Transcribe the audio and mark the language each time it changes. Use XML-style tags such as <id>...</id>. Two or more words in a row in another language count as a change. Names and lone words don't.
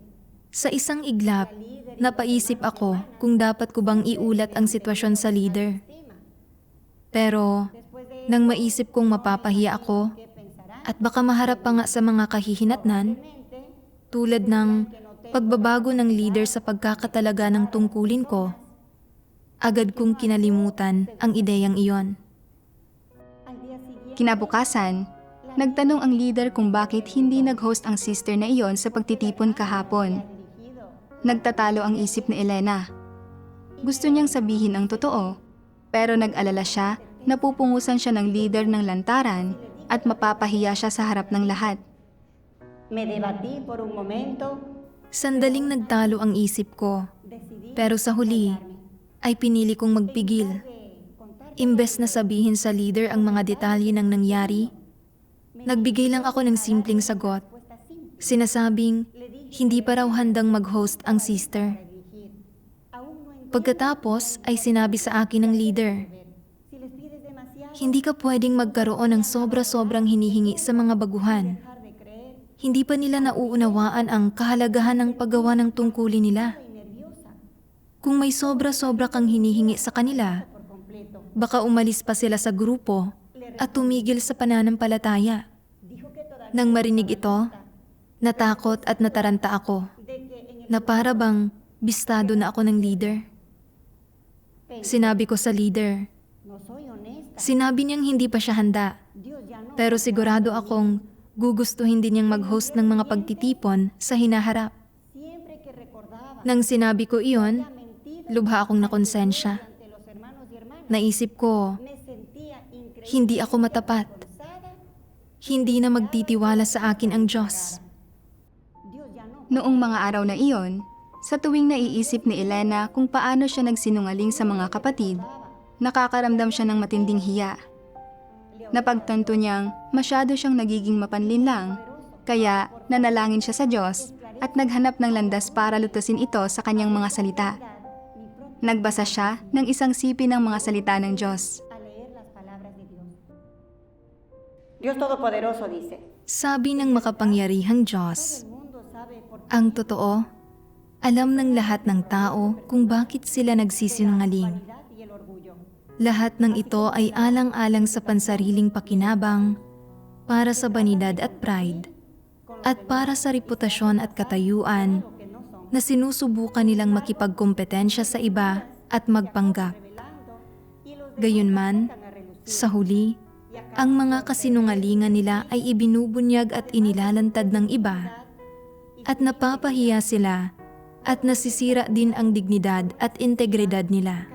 <tl>Sa isang iglap, napaisip ako kung dapat ko bang iulat ang sitwasyon sa leader. Pero</tl> <es>después de</es> <tl>nang maisip kong mapapahiya ako</tl> <es>qué pensará,</es> <tl>at baka maharap pa nga sa mga kahihinatnan,</tl> <es>mente,</es> <tl>tulad ng pagbabago ng leader sa pagkakatalaga ng tungkulin ko, agad kong kinalimutan ang ideyang iyon.</tl> <es>al día siguiente</es> <tl>Kinabukasan, nagtanong ang leader kung bakit hindi nag-host ang sister na iyon sa pagtitipon kahapon.</tl> <es>dirigido</es> <tl>Nagtatalo ang isip ni Elena. Gusto niyang sabihin ang totoo, pero nag-alala siya na pupungusan siya ng leader ng lantaran at mapapahiya siya sa harap ng lahat.</tl> <es>me debatí por un momento,</es> <tl>Sandaling nagtalo ang isip ko,</tl> <es>decidí</es> <tl>pero sa huli ay pinili kong magpigil.</tl> <es>contar</es> <tl>Imbes na sabihin sa leader ang mga detalye ng nangyari, nagbigay lang ako ng simpleng sagot.</tl> <es>respuesta simple,</es> <tl>Sinasabing, hindi pa raw handang mag-host ang sister.</tl> <es>dirigir. Aún no entiendo</es> <tl>Pagkatapos ay sinabi sa akin ng leader,</tl> <es>si les pides demasiado,</es> <tl>hindi ka pwedeng magkaroon ng sobra-sobrang hinihingi sa mga baguhan.</tl> <es>dejar de creer,</es> <tl>Hindi pa nila nauunawaan ang kahalagahan ng paggawa ng tungkulin nila.</tl> <es>estoy nerviosa</es> <tl>Kung may sobra-sobra kang hinihingi sa kanila,</tl> <es>por completo.</es> <tl>baka umalis pa sila sa grupo at tumigil sa pananampalataya.</tl> <es>Dijo que todavía</es> <tl>Nang marinig ito, natakot at nataranta ako</tl> <es>de que en el</es> <tl>na para bang bistado na ako ng leader. Sinabi ko sa leader,</tl> <es>no soy honesta,</es> <tl>sinabi niyang hindi pa siya handa,</tl> <es>Dios ya no.</es> <tl>pero sigurado akong gugustuhin din niyang mag-host ng mga pagtitipon sa hinaharap.</tl> <es>Siempre hay que recordar</es> <tl>Nang sinabi ko iyon, lubha akong nakonsensya. Naisip ko, hindi ako matapat. Hindi na magtitiwala sa akin ang Diyos. Noong mga araw na iyon, sa tuwing naiisip ni Elena kung paano siya nagsinungaling sa mga kapatid, nakakaramdam siya ng matinding hiya. Napagtanto niyang masyado siyang nagiging mapanlinlang, kaya nanalangin siya sa Diyos at naghanap ng landas para lutasin ito sa kanyang mga salita. Nagbasa siya ng isang sipi ng mga salita ng Diyos.</tl> <es>Dios Todopoderoso dice,</es> <tl>Sabi ng makapangyarihang Diyos, ang totoo, alam ng lahat ng tao kung bakit sila nagsisinungaling.</tl> <es>y el orgullo.</es> <tl>Lahat ng ito ay alang-alang sa pansariling pakinabang, para sa banidad at pride, at para sa reputasyon at katayuan na sinusubukan nilang makipagkompetensya sa iba at magpanggap. Gayunman, sa huli, ang mga kasinungalingan nila ay ibinubunyag at inilalantad ng iba, at napapahiya sila at nasisira din ang dignidad at integridad nila.</tl>